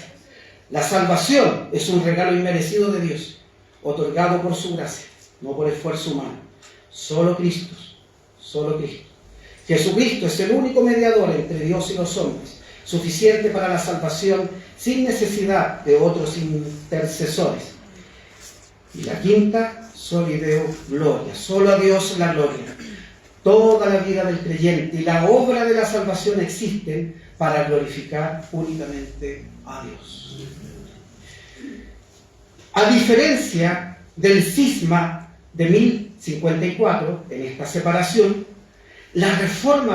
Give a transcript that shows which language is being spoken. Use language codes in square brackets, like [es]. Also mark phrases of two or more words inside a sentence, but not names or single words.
[es] La salvación es un regalo inmerecido de Dios, otorgado por su gracia, no por esfuerzo humano. Solo Cristo, solo Cristo. Jesucristo es el único mediador entre Dios y los hombres, suficiente para la salvación sin necesidad de otros intercesores. Y la quinta, [la] soli Deo gloria, [es] solo a Dios la gloria. Toda la vida del creyente y la obra de la salvación existen para glorificar únicamente a Dios. A diferencia del cisma de 1054, en esta separación, la Reforma